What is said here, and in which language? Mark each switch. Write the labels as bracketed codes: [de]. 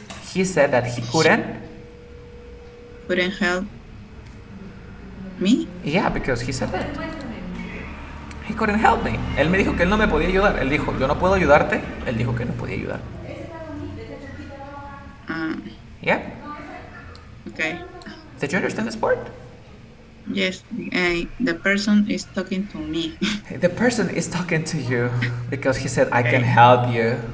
[en] He said that he couldn't help me? Yeah, because he said that. He couldn't help me. [es] Él me dijo que él no me podía ayudar. Él dijo, yo no puedo ayudarte. Él dijo que no podía ayudar. [en] Yeah. Okay. Did you understand this part? Yes, the person is talking to me. The person is talking to you because he said, I can help you.